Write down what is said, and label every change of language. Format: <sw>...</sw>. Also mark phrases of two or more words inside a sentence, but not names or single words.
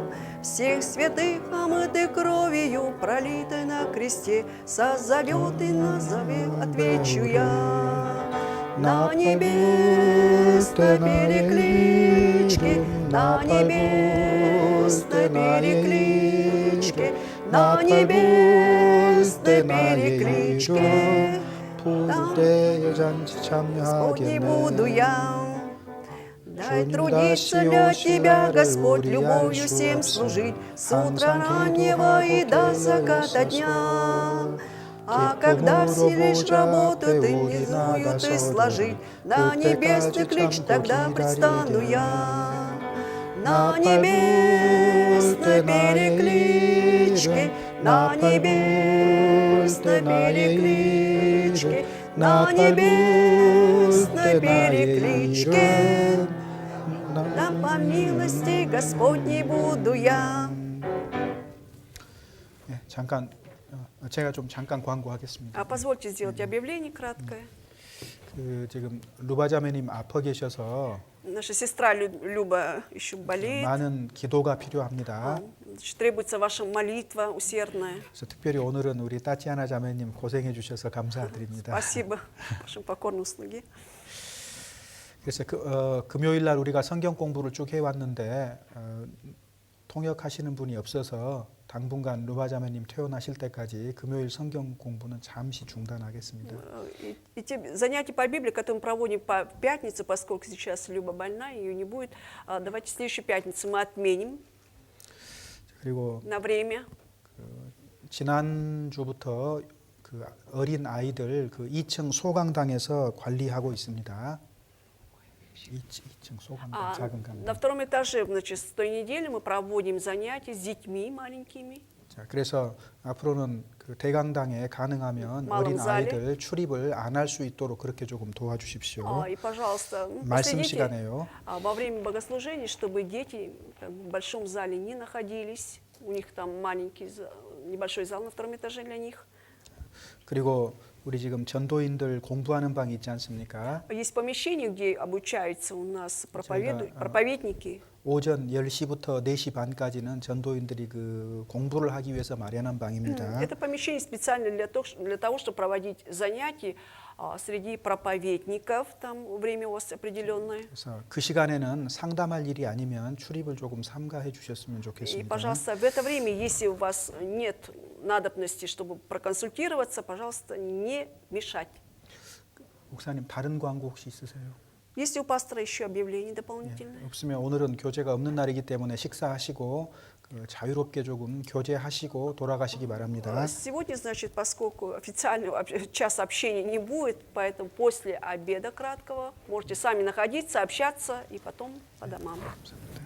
<ru>Всех святых, омытых кровью, пролитой на кресте, созовет и назовет, отвечу я. На небесной перекличке, на небесной перекличке, на небесной перекличке.</ru> <ko>부을 때에 잔치</ko> <ru>Господней буду</ru> <ko>참여하겠네.</ko> <ru>я. Дай</ru> <ko>주님</ko> <ru>трудиться</ru> <ko>다시</ko> <ru>для</ru> <ko>오실</ko> <ru>Тебя,</ru> <ko>날을</ko> <ru>Господь,</ru> <ko>우리</ko> <ru>любовью</ru> <ko>알 수</ko> <ru>всем</ru> <ko>없어.</ko> <ru>служить, с утра</ru> <ko>항상</ko> <ru>раннего и</ru> <ko>기도하고</ko> <ru>до</ru> <ko>깨어</ko> <ru>заката</ru> <ko>있어서</ko> <ru>дня. А когда</ru> <ko>기쁨으로</ko> <ru>все лишь</ru> <ko>보좌</ko> <ru>работу</ru> <ko>앞에</ko> <ru>ты</ru> <ko>우리</ko> <ru>внизую ты</ru> <ko>나가서도</ko> <ru>сложить, на небесный</ru> <ko>그때까지</ko> <ru>ключ</ru> <ko>참고</ko> <ru>тогда предстану</ru> <ko>기다리게.</ko> <ru>я.</ru> <ko>나</ko> <ru>На</ru> <ko>팔 부을 때</ko> <ru>небесной</ru> <ko>나의</ko> <ru>перекличке,</ru> <ko>이름</ko> <ru>на</ru> <ko>나팔 부을 때</ko> <ru>небесной</ru> <ko>나의</ko> <ru>перекличке,</ru> <ko>이름</ko> <ru>на</ru> <ko>나팔 부을</ko> <ru>небесной</ru> <ko>때 나의</ko> <ru>перекличке.</ru> <ko>이름</ko> <ru>Да по милости Господней буду я.</ru> <ko>예, 잠깐 제가 좀 잠깐 광고하겠습니다.</ko> <ru>Позвольте сделать объявление краткое.</ru> <ko>지금 루바자매님 아파 계셔서</ko> <ru>Наша сестра Люба еще болеет.</ru> <ko>많은 기도가 필요합니다.</ko> <ru>Значит, требуется ваша молитва усердная.</ru> <ko>그래서 특별히 오늘은 우리 따찌아나 자매님 고생해 주셔서 감사드립니다.</ko> <ru>Спасибо вашим покорным слуге.</ru> <ko>그래서 금요일 날 우리가 성경 공부를 쭉 해왔는데 통역하시는 분이 없어서 당분간 루바자매님 퇴원하실 때까지 금요일 성경 공부는 잠시 중단하겠습니다.</ko> <ru>И те занятия по Библии, которые мы проводим по пятнице, поскольку сейчас Люба больна, ее не будет, давайте следующую пятницу мы отменим</ru> <ko>그리고</ko> <ru>на время.</ru> <ko>지난주부터 그 어린 아이들 그 2층 소강당에서 관리하고 있습니다. 2층 소강당, 작은</ko> <ru>На</ru> <ko>강당.</ko> <ru>втором этаже, значит, с той недели мы проводим занятия с детьми маленькими.</ru> <ko>자, 그래서 앞으로는 그 대강당에 가능하면</ko> <ru>малом</ru> <ko>어린</ko> <ru>зале.</ru> <ko>아이들 출입을 안 할 수 있도록 그렇게 조금 도와주십시오.</ko> <ru>И, пожалуйста,</ru> <ko>말씀</ko> <ru>последите</ru> <ko>시간에요.</ko> <ru>во время богослужения, чтобы дети в большом зале не находились. У них там маленький, небольшой зал на втором этаже для них.</ru> <ko>그리고 우리 지금 전도인들 공부하는 방이 있지 않습니까?</ko> <ru>Есть помещение, где обучаются у нас проповедники.</ru> <ko>오전 10시부터 4시 반까지는 전도인들이 그 공부를 하기 위해서 마련한 방입니다.</ko> <ru>Это помещение специально для того, чтобы проводить занятия среди проповедников. Там время у вас определенное.</ru> <ko>그래서 그 시간에는 상담할 일이 아니면 출입을 조금 삼가해 주셨으면</ko> <ru>И,</ru> <ko>좋겠습니다.</ko> <ru>пожалуйста, в это время, если у вас нет надобности, чтобы проконсультироваться, пожалуйста, не мешать.</ru> <ko>목사님 다른 광고 혹시 있으세요?</ko> <ru>Есть ли у пастора еще объявления дополнительные?</ru> <ko>없으면 오늘은 교제가 없는 날이기 때문에 식사하시고 자유롭게 조금 교제하시고 돌아가시기 바랍니다.</ko> <ru>Сегодня, значит, поскольку официального часа общения не будет, поэтому после обеда краткого можете сами находиться, общаться и потом по домам.</ru>